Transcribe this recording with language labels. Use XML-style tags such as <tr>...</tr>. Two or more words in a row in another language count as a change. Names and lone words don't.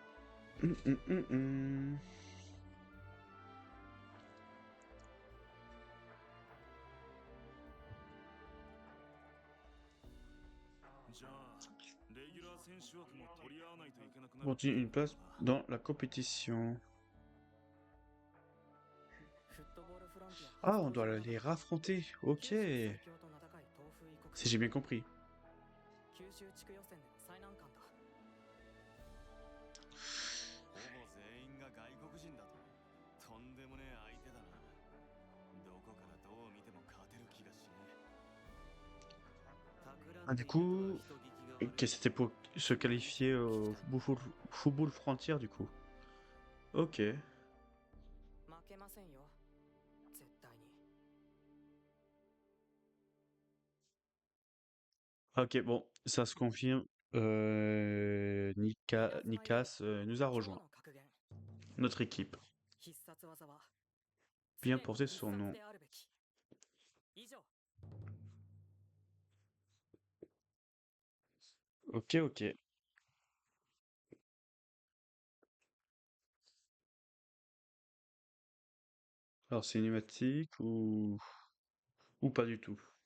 <fr>Continue une place dans la compétition.</fr> <ja>フットボールフロンティア</ja> <fr>Ah, on doit les raffronter. Ok.</fr> <ja>九州最強と名高い東風異国</ja> <fr>Si j'ai bien compris.</fr> <ja>九州地区予選での最難関だ。ほぼ全員が外国人だと。とんでもねえ相手だな。どこからどう見ても勝てる気がしねえ。</ja> <fr>Ah, du coup, ok, c'était pour se qualifier au football frontière du coup. Ok.</fr> <ja>負けませんよ。絶対に。</ja> <fr>Ok, bon, ça se confirme. Nikas nous a</fr> <ja>今日</ja> <fr>rejoint.</fr> <ja>の格言。</ja> <fr>Notre équipe.</fr> <ja>必殺技は</ja> <fr>Bien</fr> <ja>常に</ja> <fr>porter</fr> <ja>必</ja> <fr>son</fr> <ja>殺</ja> <fr>nom.</fr> <ja>であるべき。以上。</ja> <fr>Ok, ok. Alors, cinématique ou pas du tout?</fr>